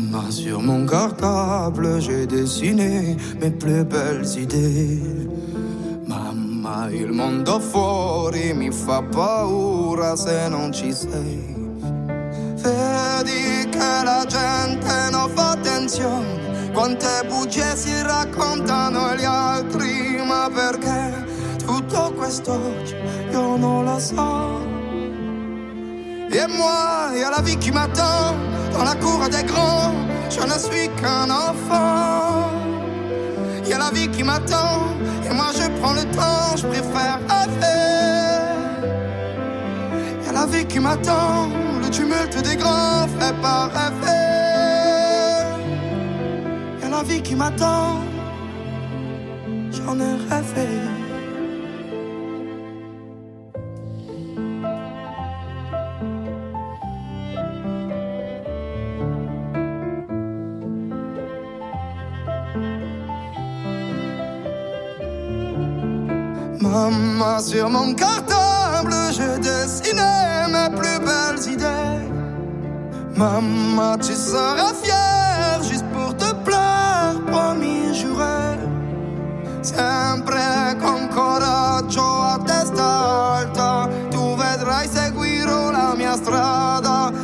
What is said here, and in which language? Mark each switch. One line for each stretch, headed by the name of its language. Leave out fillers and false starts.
French: Sur mon cartable, j'ai dessiné mes plus belles idées.
Italian: Mamma, il mondo fuori mi fa paura se non ci sei. Vedi che la gente non fa attenzione, quante bugie si raccontano gli altri. Ma perché tutto questo io non lo so.
French: Et moi, il y a la vie qui m'attend dans la cour des grands. Je ne suis qu'un enfant. Il y a la vie qui m'attend et moi je prends le temps, je préfère rêver. Il y a la vie qui m'attend, le tumulte des grands fait pas rêver. Il y a la vie qui m'attend, j'en ai rêvé. Mamma, sur mon cartable, je dessinais mes plus belles idées. Mamma, tu seras fière juste pour te plaire, promis juré.
Italian: Sempre con coraggio a testa alta, tu vedrai seguirò la mia strada.